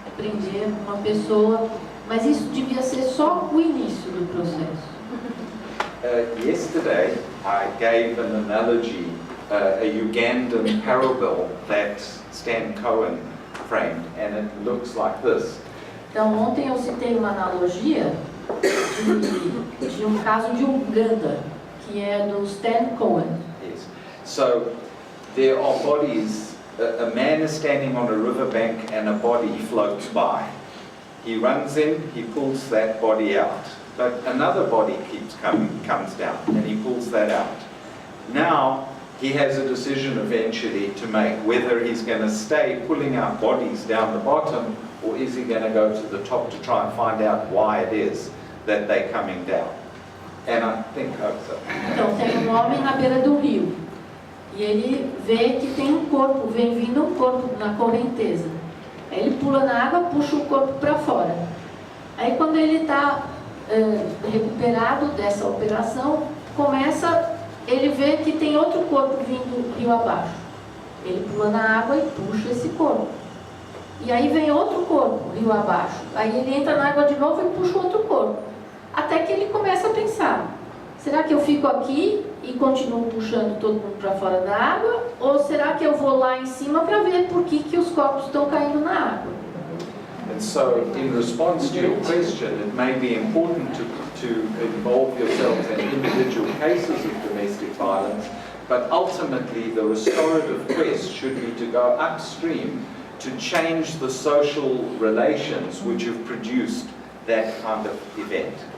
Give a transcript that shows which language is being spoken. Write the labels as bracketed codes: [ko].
[pt] Prender uma pessoa, mas isso devia ser só o início do processo. [en] Yesterday, I gave an analogy, a Ugandan parable that Stan Cohen framed, and it looks like this. [pt] Então, ontem eu citei uma analogia de um caso de Uganda, que é do Stan Cohen. [en] Yes. So, there are bodies, a man is standing on a riverbank and a body floats by. He runs in, he pulls that body out. But another body keeps coming, comes down, and he pulls that out. Now, he has a decision eventually to make, whether he's going to stay pulling out bodies down the bottom, or is he going to go to the top to try and find out why it is that they're coming down? And I think so. [pt] Então, tem um homem na beira do rio, e ele vê que tem um corpo, vem vindo um corpo na correnteza. Aí ele pula na água, puxa o corpo para fora. Aí quando ele está recuperado dessa operação, ele vê que tem outro corpo vindo rio abaixo. Ele pula na água e puxa esse corpo. E aí vem outro corpo rio abaixo. Aí ele entra na água de novo e puxa outro corpo. Até que ele começa a pensar, será que eu fico aqui e continuo puxando todo mundo para fora da água? Ou será que eu vou lá em cima para ver por que os corpos estão caindo na água? [en] And so, in response to your question, it may be important to involve yourselves in individual cases of domestic violence, but ultimately the restorative quest should be to go upstream to change the social relations which have produced that kind of event.